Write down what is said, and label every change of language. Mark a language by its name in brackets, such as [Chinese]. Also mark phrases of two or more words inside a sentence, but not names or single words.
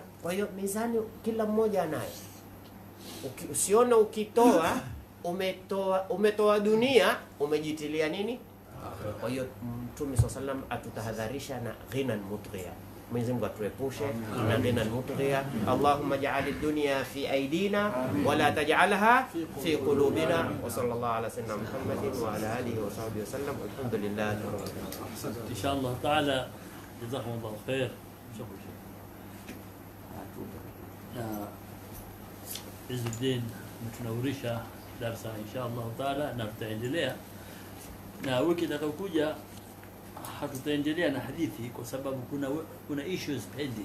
[Swahili] Kwa hiyo mizani kila mmoja anayo. Usione ukitoa umetoa dunia, umejitilia nini? Kwa hiyo Mtume SAW atutahadharisha na [Arabic] غنى مطغيا. [Swahili] Mwenyezi Mungu atuepushe na [Arabic] غنى مطغيا. اللهم اجعل الدنيا في أيدينا ولا تجعلها في قلوبنا. وصلى الله على سيدنا محمد وعلى آله وصحبه وسلم. الحمد لله رب العالمين. إن شاء الله تعالى جزاكم الله خير. [Swahili] Izzuddin mtunaurisha darasa [Arabic] إن شاء الله تعالى, [Swahili] na tutaendelea na wiki itakayokuja. Hatutaendelea na hadithi kwa sababu kuna [English] issues pending.